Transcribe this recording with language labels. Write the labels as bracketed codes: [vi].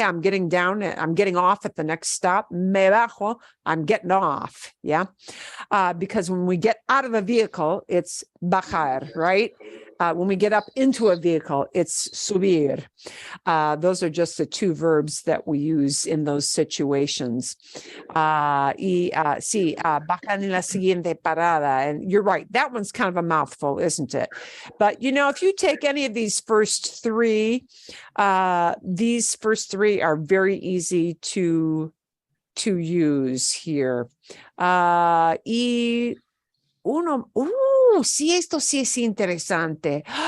[en] I'm getting off at the next stop. [es] Me bajo. [en] I'm getting off. Yeah. Because when we get out of a vehicle, it's bajar, right? When we get up into a vehicle, it's subir. Those are just the two verbs that we use in those situations. [es] Sí, bajan en la siguiente parada. [en] And you're right. That one's kind of a mouthful, isn't it? But, if you take any of these first three are very easy to to use here. [es] Y uno, sí, esto sí es interesante.